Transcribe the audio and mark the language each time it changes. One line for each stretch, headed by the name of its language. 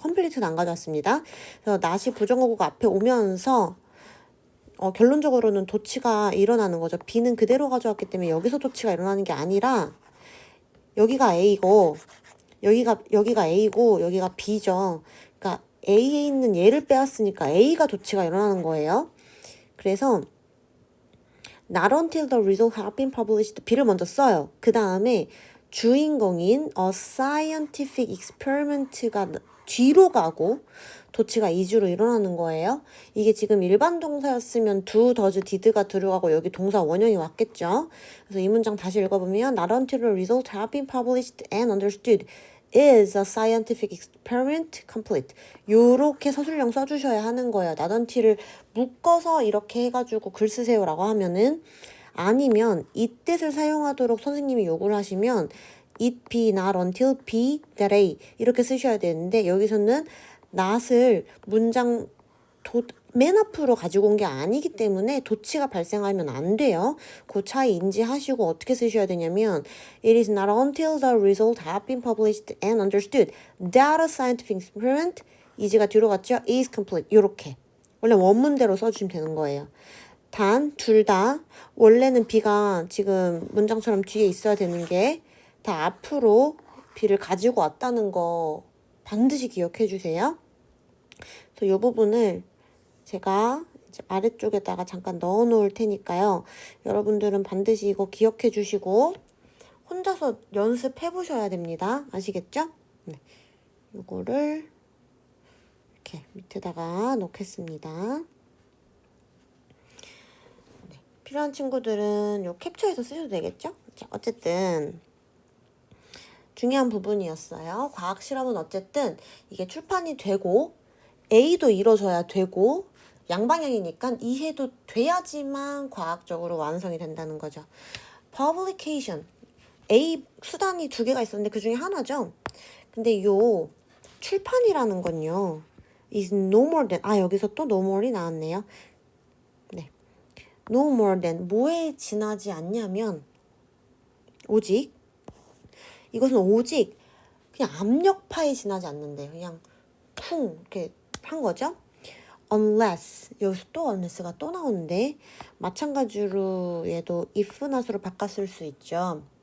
Korean: complete는 안 가져왔습니다. 그래서 not이 부정어구가 앞에 오면서 결론적으로는 도치가 일어나는 거죠. B는 그대로 가져왔기 때문에 여기서 도치가 일어나는 게 아니라 여기가 A고 여기가 A고 여기가 B죠. 그러니까 A에 있는 얘를 빼앗으니까 A가 도치가 일어나는 거예요. 그래서
English: Not until the result have been published.
Korean: B를 먼저 써요. 그 다음에 주인공인
English: a scientific experiment
Korean: 가 뒤로 가고 도치가 이주로 일어나는 거예요. 이게 지금 일반 동사였으면 do, does, did가 들어가고 여기 동사 원형이 왔겠죠. 그래서 이 문장 다시 읽어보면
English: Not until the result have been published and understood is a scientific experiment complete.
Korean: 요렇게 서술형 써주셔야 하는 거예요. Not until을 묶어서 이렇게 해가지고 글 쓰세요라고 하면은 아니면 이 뜻을 사용하도록 선생님이 요구를 하시면
English: it be not until be that A
Korean: 이렇게 쓰셔야 되는데 여기서는 not을 문장 맨 앞으로 가지고 온 게 아니기 때문에 도치가 발생하면 안 돼요. 그 차이 인지하시고 어떻게 쓰셔야 되냐면
English: It is not until the result have been published and understood that a scientific experiment
Korean: 이지가 뒤로 갔죠?
English: is complete
Korean: 이렇게 원래 원문대로 써주시면 되는 거예요. 단 둘 다 원래는 B가 지금 문장처럼 뒤에 있어야 되는 게 다 앞으로 B를 가지고 왔다는 거 반드시 기억해 주세요. 그래서 이 부분을 제가 이제 아래쪽에다가 잠깐 넣어 놓을 테니까요. 여러분들은 반드시 이거 기억해 주시고 혼자서 연습해 보셔야 됩니다. 아시겠죠? 네. 이거를 이렇게 밑에다가 놓겠습니다. 네. 필요한 친구들은 요 캡처해서 쓰셔도 되겠죠? 자, 어쨌든 중요한 부분이었어요. 과학 실험은 어쨌든 이게 출판이 되고 A도 이뤄져야 되고 양방향이니까 이해도 돼야지만 과학적으로 완성이 된다는 거죠.
English: Publication.
Korean: A 수단이 두 개가 있었는데 그 중에 하나죠. 근데 요 출판이라는 건요.
English: is no more than
Korean: 여기서 또
English: no more
Korean: 이 나왔네요. 네.
English: no more than
Korean: 뭐에 지나지 않냐면 오직 이것은 오직 그냥 압력파에 지나지 않는데요. 그냥 쿵 이렇게 한 거죠. unless 여기서 또 unless가 또 나오는데 마찬가지로 얘도 if not으로 바꿨을 수 있죠.